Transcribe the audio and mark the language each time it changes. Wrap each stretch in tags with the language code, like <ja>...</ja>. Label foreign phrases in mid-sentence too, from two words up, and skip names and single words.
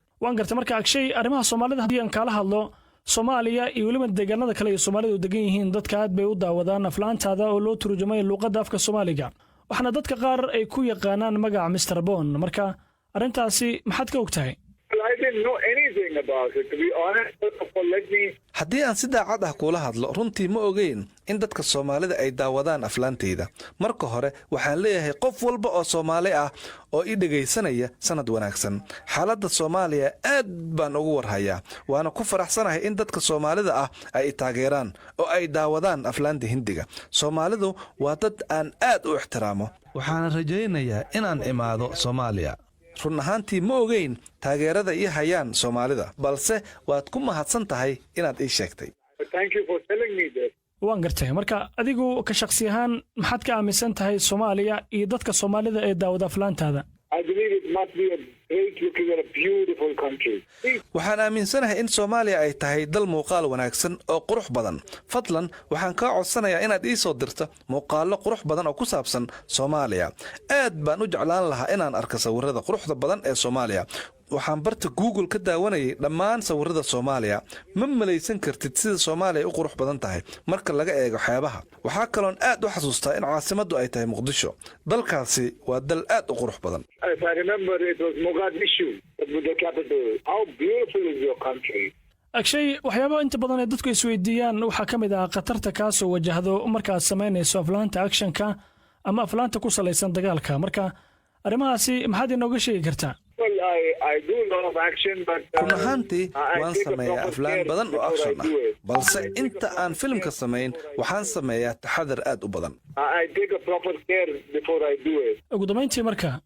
<so>waan gartay marka agshay arrimaha Soomaalida hadii aan kala hadlo Soomaaliya iyo waliba deegaanada kale ee Soomaalidu degan yihiin dadka aad bay u daawadaan aflaantaada oo loo turjumay luqadda afka Soomaaliga waxna dadka qaar ay ku yaqaanaan magaca Mr. Bond marka arintaasi maxaad ka ogtahay</so> <en>I didn't know anything about it to be honest.</en> <so>haddii aan si daacad ah kula hadlo runtii ma ogeyn in dadka Soomaalida ay daawadaan aflaanteyda marka hore waxaan leeyahay qof walba oo Soomaali ah oo i dhageysanaya sanad wanaagsan xaaladda Soomaaliya aad baan ugu warhayaa waana ku faraxsanahay in dadka Soomaalida ah ay taageeraan oo ay daawadaan aflaanta Hindiga Soomaalidu waa dad aan aad u ixtiraamo waxaan rajaynayaa inaan imaado Soomaaliya run ahaantii ma ogeyn taageerada ii hayaan Soomaalida balse waad ku mahadsan tahay inaad ii sheegtay</so> <en>Thank you for telling me this.</en> <so>waan gartay marka adigu ka shakhsi ahaan maxaad ka aaminsan tahay Soomaaliya iyo dadka Soomaalida ee daawada aflaantaada</so> <en>I believe it must be a great looking and a beautiful country.</en> <so>waxaan aaminsanahay in Soomaaliya ay tahay dal muuqaal wanaagsan oo qurux badan fadlan waxaan ka codsanayaa inaad ii soo dirto muuqaalo qurux badan oo ku saabsan Soomaaliya aad baan u jeclaan lahaa inaan arko sawirrada quruxda badan ee Soomaaliya waxaan barta Google ka daawanayay dhammaan sawirrada Soomaaliya ma malaysan kartid sida Soomaaliya u qurux badan tahay marka laga eego xeebaha waxa kale oo aad u xasuustaa in caasimaddu ay tahay Muqdisho dalkaasi waa dal aad u qurux badan</so> <en>If I remember it was Mogadishu the capital. How beautiful is your country?</en> <so>agshay waxyaabo inta badan ee dadku isweydiiyaan waxa kamid ah qatarta ka soo wajahdo markaad sameynayso aflaanta actionka ama aflaanta ku salaysan dagaalka marka arimahaasi maxaad inooga sheegi kartaa</so> <en>Well, I do a lot of action, but</en> <so>kun ahaantii waan sameeyaa aflaan badan oo action ah balse inta aan filmka sameyn waxaan sameeyaa taxadar aad u badan</so> <en>I take a proper care before I do it.</en> <so>ugu dambeyntii marka</so>